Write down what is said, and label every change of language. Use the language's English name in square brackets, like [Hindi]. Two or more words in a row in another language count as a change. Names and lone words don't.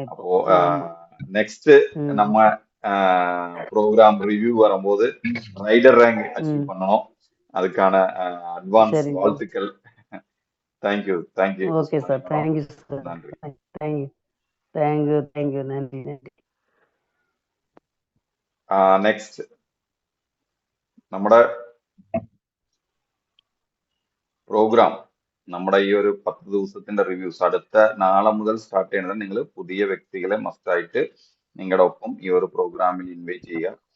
[Tamil] அப்போ நெக்ஸ்ட் நம்ம [English] program review [Tamil] வரும்போது [English] rider rank achieve [Tamil] பண்ணணும். அதுக்கான அட்வான்ஸ் வாழ்த்துக்கள். [English] thank you thank you. Okay sir, thank you sir. [Tamil] நன்றி. [English] Thank you thank you thank you. [Tamil] நன்றி நன்றி. [Malayalam] നെക്സ്റ്റ് നമ്മുടെ പ്രോഗ്രാം, നമ്മുടെ ഈ ഒരു 10 ദിവസത്തിന്റെ റിവ്യൂസ് അടുത്ത നാളെ മുതൽ സ്റ്റാർട്ട് ചെയ്യുന്നത്. നിങ്ങൾ പുതിയ വ്യക്തികളെ മസ്റ്റായിട്ട് നിങ്ങളുടെ ഒപ്പം ഈ ഒരു പ്രോഗ്രാമിൽ ഇൻവൈറ്റ് ചെയ്യുക.